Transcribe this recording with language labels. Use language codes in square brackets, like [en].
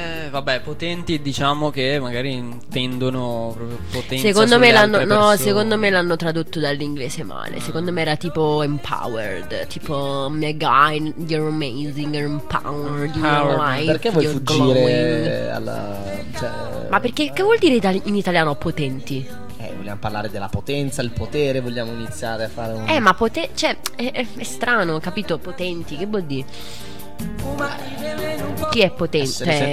[it] Vabbè, potenti, diciamo che magari intendono proprio potenza. Secondo me l'hanno, no, secondo me l'hanno tradotto dall'inglese male. Secondo me era tipo empowered, tipo mega, [en] you're amazing, you're empowered, you're alive. [it] Perché vuoi fuggire alla, cioè, ma perché che vuol dire in italiano potenti? Vogliamo parlare della potenza, il potere, vogliamo iniziare a fare un... ma potenti, cioè, è strano, capito? Potenti, che vuol dire? Chi è potente?